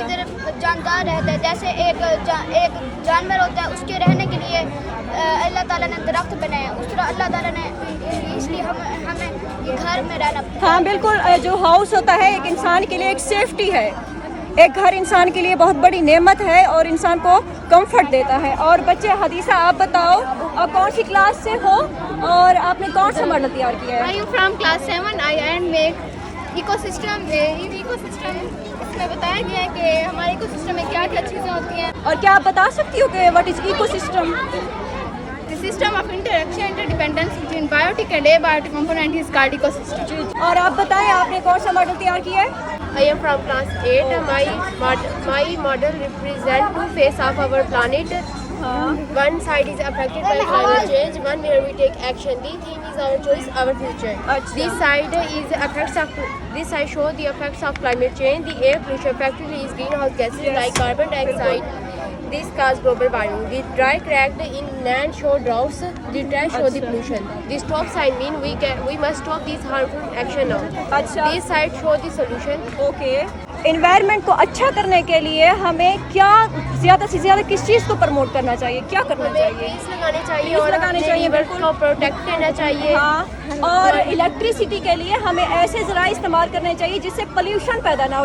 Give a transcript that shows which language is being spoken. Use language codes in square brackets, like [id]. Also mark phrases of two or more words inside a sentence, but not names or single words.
[hi] इधर जानदार रहता है, जैसे एक जानवर होता है उसके रहने के लिए [ar] الله تعالى [hi] ने दरख्त बनाया, उस तरह [ar] الله تعالى [hi] ने इसलिए हमें घर में रहना। हाँ बिल्कुल, जो हाउस होता है एक इंसान के लिए एक सेफ्टी है। एक घर इंसान के लिए बहुत बड़ी नेमत है और इंसान को कंफर्ट देता है। और बच्चे, हदीसा आप बताओ, आप कौन सी क्लास से हो और आपने कौन सा मॉडल तैयार किया है? [en] I am from class 7. I make इकोसिस्टम। [hi] इसमें बताया गया है कि हमारे इकोसिस्टम में क्या क्या चीज़ें होती हैं। और क्या आप बता सकती हो कि [en] what is ecosystem? The system of interaction interdependence between biotic and abiotic component is called ecosystem. [hi] और आप बताएं आपने कौन सा मॉडल तैयार किया है? [en] I am from class 8. My model represent two faces of our planet. One side is affected by climate change, one where we take action. The theme is our choice, our future. This side show the effects of climate change. The air pollution factor is greenhouse gases like carbon dioxide. This cause global warming. The dry cracked in land show droughts. The trash show the pollution. The stop sign mean we must stop these harmful action now. [hi] अच्छा। [en] This side show the solution. [hi] ओके। एनवायरनमेंट को अच्छा करने के लिए हमें क्या ज़्यादा से ज़्यादा किस चीज़ को प्रमोट करना चाहिए, क्या करना चाहिए? ट्रीज लगाने चाहिए [en] Trees [hi] और लगाने चाहिए, रिवर बिल्कुल। को प्रोटेक्ट करना चाहिए। हाँ, और इलेक्ट्रिसिटी के लिए हमें ऐसे ज़राए इस्तेमाल करने चाहिए जिससे पोल्यूशन पैदा ना हो।